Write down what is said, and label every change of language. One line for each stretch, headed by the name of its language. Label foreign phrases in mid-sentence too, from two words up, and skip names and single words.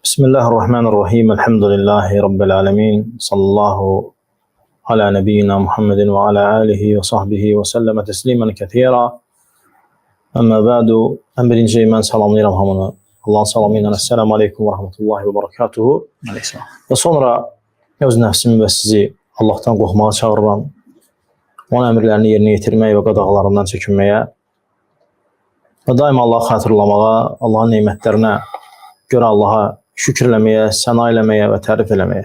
Arabic: بسم الله الرحمن الرحيم. الحمد لله رب العالمين. صلى الله على نبينا محمد وعلى آله وصحبه وسلم تسليما كثيرا. أما بعد.
Azerbaijani: En birinci mən salamlayıram hamını. Allah'ın salamı ilə.
Arabic: السلام عليكم ورحمة الله وبركاته.
Azerbaijani: Ve sonra öz nəfsimi və sizi Allah'tan qorxmağa çağırıram. Onun əmrlərini yerinə yetirməyə və qadağalarından çəkinməyə və daima Allah'ı xatırlamağa, Allah'ın nemətlərinə görə Allah'a şükürləməyə, səna eləməyə və tərif eləməyə.